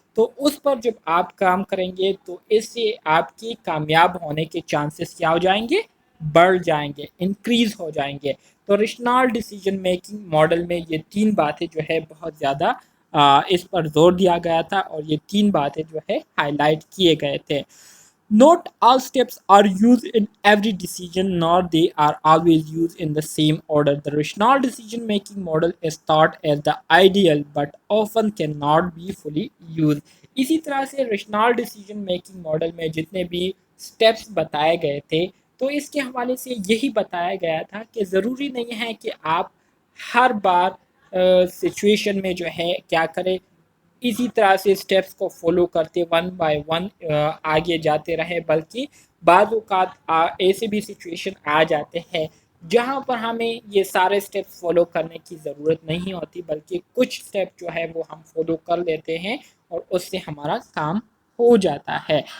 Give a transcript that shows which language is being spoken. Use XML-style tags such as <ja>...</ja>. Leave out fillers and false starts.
<ur>تو اس پر جب آپ کام کریں گے تو اس سے آپ کی کامیاب ہونے کے چانسز کیا ہو جائیں گے، بڑھ جائیں گے، انکریز ہو جائیں گے. تو ریشنال ڈیسیجن میکنگ ماڈل میں یہ تین باتیں جو ہے بہت زیادہ اس پر زور دیا گیا تھا اور یہ تین باتیں جو ہے ہائی لائٹ کیے گئے تھے.</ur> <en>Not all steps are used in every decision, nor they are always used in the same order. The rational decision-making model is thought as the ideal, but often cannot be fully used.</en> <ur>اسی طرح سے ریشنال decision making model میں جتنے بھی steps بتائے گئے تھے تو اس کے حوالے سے یہی بتایا گیا تھا کہ ضروری نہیں ہے کہ آپ ہر بار سچویشن میں جو ہے کیا کریں، اسی طرح سے سٹیپس کو فالو کرتے ون بائی ون آگے جاتے رہے، بلکہ بعض اوقات ایسے بھی سچویشن آ جاتے ہیں جہاں پر ہمیں یہ سارے سٹیپس فالو کرنے کی ضرورت نہیں ہوتی، بلکہ کچھ سٹیپ جو ہے وہ ہم فالو کر لیتے ہیں اور اس سے ہمارا کام ہو جاتا ہے.</ur>